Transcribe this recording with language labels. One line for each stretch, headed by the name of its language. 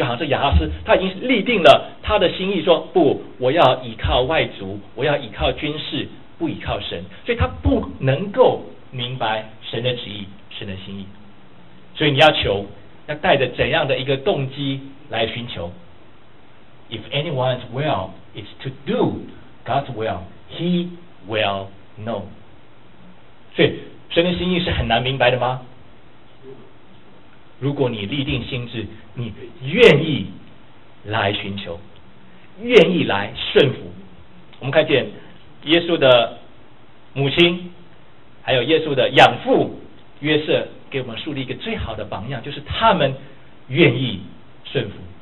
Chinese: 就好像这亚哈斯他已经立定了他的心意，说不，我要依靠外族，我要依靠军事，不依靠神，所以他不能够明白神的旨意神的心意。所以你要求要带着怎样的一个动机来寻求？
English: If anyone's will is to do God's will, he will know。
Chinese: 所以神的心意是很难明白的吗？如果你立定心志，你愿意来寻求，愿意来顺服。我们看见耶稣的母亲还有耶稣的养父约瑟给我们树立一个最好的榜样，就是他们愿意顺服。